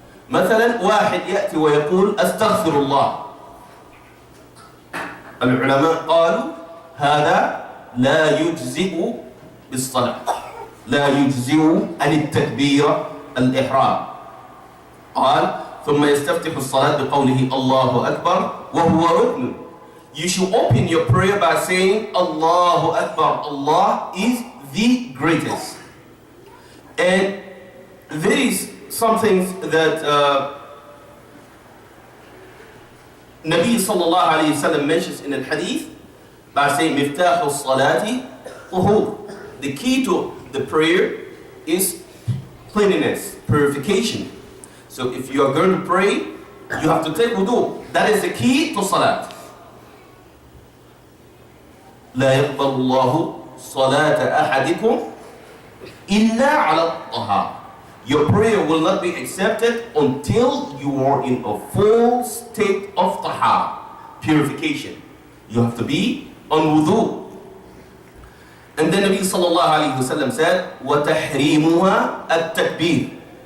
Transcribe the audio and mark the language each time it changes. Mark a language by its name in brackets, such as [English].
[Arabic] مثلا واحد يأتي ويقول أستغفر الله، العلماء قالوا هذا لا يجزئ بالصلاة، لا يجزئ عن التكبير الإحرام. قال ثم يستفتح الصلاة بقوله الله أكبر وهو ركن. [English] You should open your prayer by saying Allahu Akbar. Allah is the greatest. And there is something that Nabi sallallahu alayhi wa sallam mentions in al-hadith by saying [Arabic] مفتاح الصلاة طهور. [English] The key to the prayer is cleanliness, purification. So if you are going to pray, you have to take wudu. That is the key to salat. [Arabic] لا يقبل الله صلاة أحدكم إلا على الطهارة. [English] Your prayer will not be accepted until you are in a full state of tahara, purification. You have to be on wudu. And then Nabi sallallahu alayhi wa sallam said, [Arabic] وَتَحْرِيمُهَا التَّكْبِيرُ.